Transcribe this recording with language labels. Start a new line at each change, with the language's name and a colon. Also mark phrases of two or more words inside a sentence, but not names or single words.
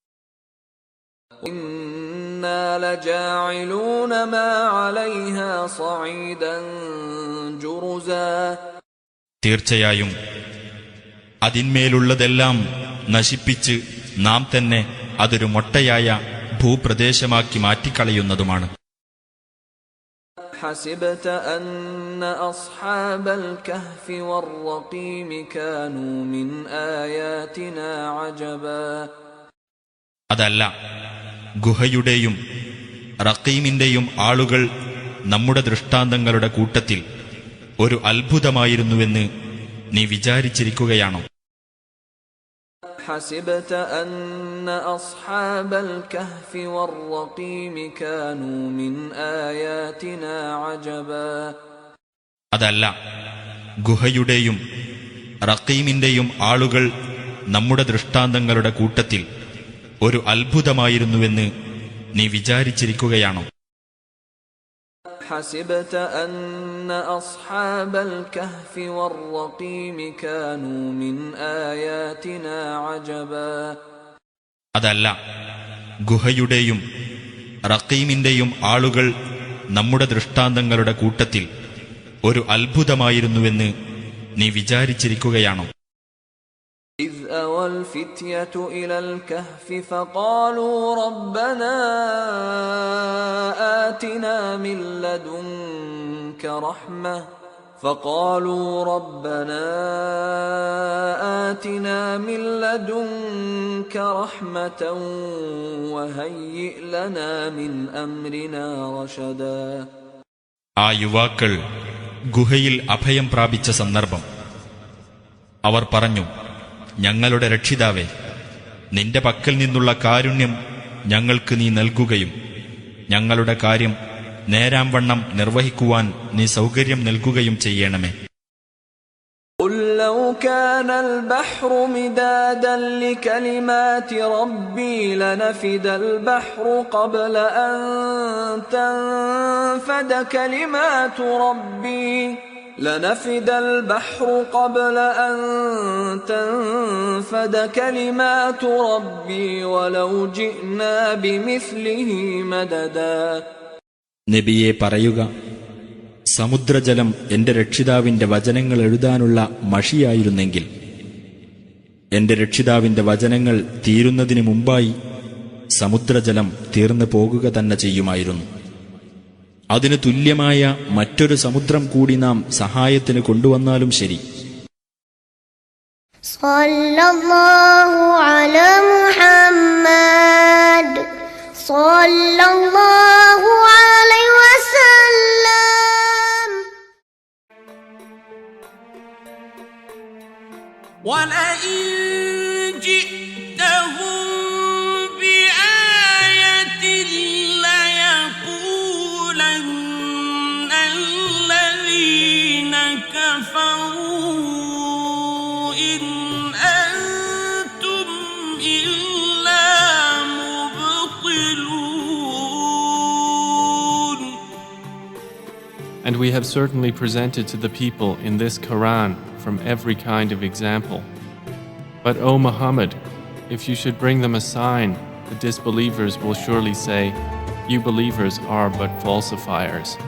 Malayalam: തീർച്ചയായും അതിന്മേലുള്ളതെല്ലാം നശിപ്പിച്ച് നാം തന്നെ അതൊരു മൊട്ടയായ ഭൂപ്രദേശമാക്കി മാറ്റിക്കളയുന്നതുമാണ്.
Arabic: حسبت أن أصحاب الكهف والرقيم كانوا من آياتنا عجبا.
Malayalam: അതല്ല, ഗുഹയുടെയും റഖീമിന്റെയും ആളുകൾ നമ്മുടെ ദൃഷ്ടാന്തങ്ങളുടെ കൂട്ടത്തിൽ ഒരു അത്ഭുതമായിരുന്നുവെന്ന് നീ വിചാരിച്ചിരിക്കുകയാണോ?
Arabic: حسبت أن أصحاب الكهف والرقيم كانوا من آياتنا عجبا.
Malayalam: അതല്ല, ഗുഹയുടെയും റഖീമിന്റെയും ആളുകൾ നമ്മുടെ ദൃഷ്ടാന്തങ്ങളുടെ കൂട്ടത്തിൽ ഒരു അത്ഭുതമായിരുന്നുവെന്ന് നീ വിചാരിച്ചിരിക്കുകയാണോ?
Arabic: حسبت أن أصحاب الكهف والرقيم كانوا من آياتنا عجبا.
Malayalam: അതല്ല, ഗുഹയുടെയും റഖീമിന്റെയും ആളുകൾ നമ്മുടെ ദൃഷ്ടാന്തങ്ങളുടെ കൂട്ടത്തിൽ ഒരു അത്ഭുതമായിരുന്നുവെന്ന് നീ വിചാരിച്ചിരിക്കുകയാണോ?
Arabic: إذ أوى الفتية إلى الكهف فقالوا ربنا آتنا من لدنك رحمة وهيئ لنا من أمرنا رشدا.
Malayalam: ആ യുവാക്കൾ ഗുഹയിൽ അഭയം പ്രാപിച്ച സന്ദർഭം അവർ പറഞ്ഞു, ഞങ്ങളുടെ രക്ഷിതാവേ, നിന്റെ പക്കൽ നിന്നുള്ള കാരുണ്യം ഞങ്ങൾക്ക് നീ നൽകുകയും ഞങ്ങളുടെ കാര്യം നേരാംവണ്ണം നിർവഹിക്കുവാൻ നീ സൗകര്യം നൽകുകയും ചെയ്യണമേ.
Arabic: قل لو كان البحر مدادا لكلمات ربي لنفد البحر قبل أن تنفد كلمات ربي لنفد البحر قبل أن تنفد كلمات ربي ولو جئنا بمثله مددا.
Malayalam: നബിയെ പറയുക, സമുദ്രജലം എന്റെ രക്ഷിതാവിന്റെ വചനങ്ങൾ എഴുതാനുള്ള മഷിയായിരുന്നെങ്കിൽ എന്റെ രക്ഷിതാവിന്റെ വചനങ്ങൾ തീരുന്നതിന് മുമ്പായി സമുദ്രജലം തീർന്നു പോകുക തന്നെ ചെയ്യുമായിരുന്നു. അതിനു തുല്യമായ മറ്റൊരു സമുദ്രം കൂടി നാം സഹായത്തിന് കൊണ്ടുവന്നാലും ശരി.
Arabic: صلى الله على محمد صلى الله عليه وسلم. ولئن جئتهم بآية ليقولن الذين كفروا إن أنتم إلا مبطلون.
English: And we have certainly presented to the people in this Quran from every kind of example. But O Muhammad, if you should bring them a sign, the disbelievers will surely say, "You believers are but falsifiers."